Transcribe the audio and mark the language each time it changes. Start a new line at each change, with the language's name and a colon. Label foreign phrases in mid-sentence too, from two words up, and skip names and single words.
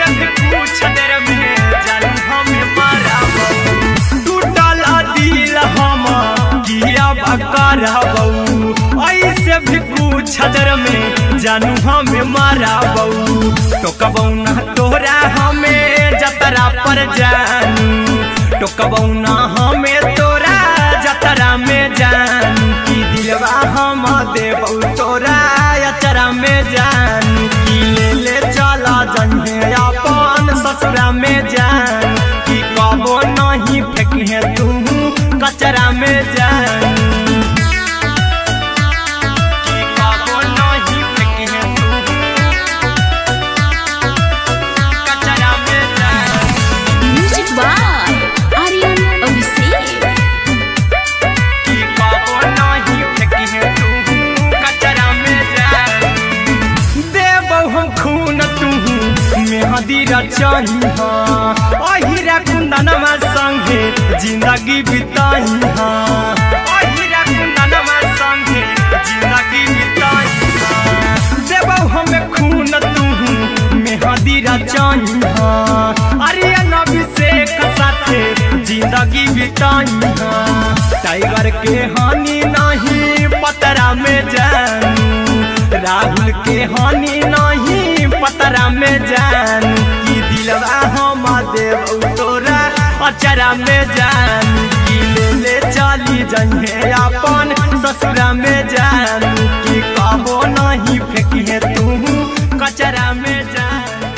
Magahi: भी पूछ देर में जानू हमें माराबू टूटल दिल हम किया कराबू ऐसे भी पूछ देर में जानू हमें माराबू टोकबू ना तोरा हमें जतरा पर जानू टोकबू ना हमें तोरा जतरा में जानू की दिलवा हम देबू तोरा अचरा में जानू की ले चला जइहे अपन ससुरा में जानू की कबो नहीं फेंकिहे तू कचरा में जानू की कबो नहीं फेंकिहे तू कचरा में जानू
English: music by आर्यन अभिषेक।
Magahi: की कबो नहीं फेंकिहे तू कचरा में जानू देबौ हम खून तू मेहंदी रचहिहा अहिरा कुंदनमा संगे जिंदगी बिताहिहा अहिरा कुंदनमा संगे जिंदगी बिताहिहा देबौ हम खून तू मेहंदी रचहिहा आर्यन अभिषेक साथे जिंदगी बिताहिहा टाइगर के हानि नहीं पतरा में जानू राहुल के हानि नहीं पतरा में जानू की दिलवा हम देबू तोरा अचरा में जानू की ले चली जइहे अपन ससुरा में जानू की कबो नहीं फेंकिहे तू कचरा में जानू